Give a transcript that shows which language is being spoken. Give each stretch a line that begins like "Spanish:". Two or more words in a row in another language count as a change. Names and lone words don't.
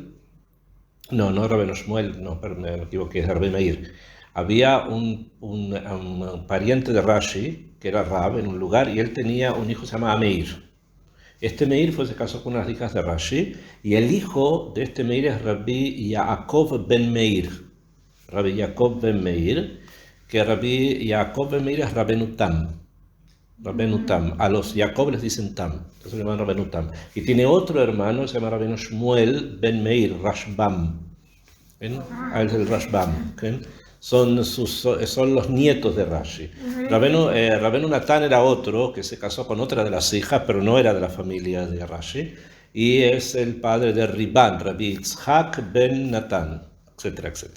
Spanish: No Rabbeinu Shmuel, no, me equivoqué, es Rabbi Meir. Había un pariente de Rashi, que era Rab, en un lugar, y él tenía un hijo que se llamaba Meir. Este Meir se casó con unas hijas de Rashi, y el hijo de este Meir es Rabbi Yaakov ben Meir. Rabbi Yaakov ben Meir, que Rabbi Yaakov ben Meir es Rabbeinu Tam. Rabbeinu Tam. A los Yaakov les dicen Tam, entonces se llaman Rabbeinu Tam. Y tiene otro hermano, se llama Rabbeinu Shmuel ben Meir, Rashbam. ¿Ven? Es el Rashbam. ¿Okay? Son los nietos de Rashi. Rabbeinu Natán era otro que se casó con otra de las hijas, pero no era de la familia de Rashi, y es el padre de Riban, Rabbi Yitzhak ben Natán, etcétera, etcétera.